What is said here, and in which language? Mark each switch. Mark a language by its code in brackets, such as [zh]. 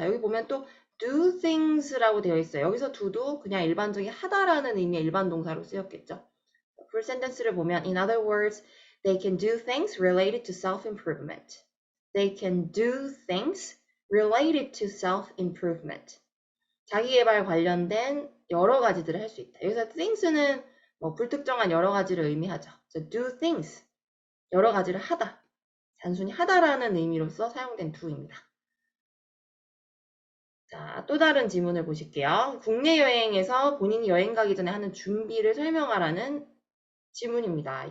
[ko] 자, 여기 보면 또 do things라고 되어 있어요. 여기서 do도 그냥 일반적인 하다라는 의미의 일반 동사로 쓰였겠죠. full sentence를 보면 [en] in other words, they can do things related to self-improvement. They can do things related to self-improvement. [ko] 자기개발 관련된 여러 가지들을 할 수 있다. 여기서 things는 뭐 불특정한 여러 가지를 의미하죠. [en] So do things, [ko] 여러 가지를 하다. 단순히 하다라는 의미로서 사용된 do입니다. 자, 또 다른 지문을 보실게요. 국내 여행에서 본인이 여행 가기 전에 하는 준비를 설명하라는 지문입니다.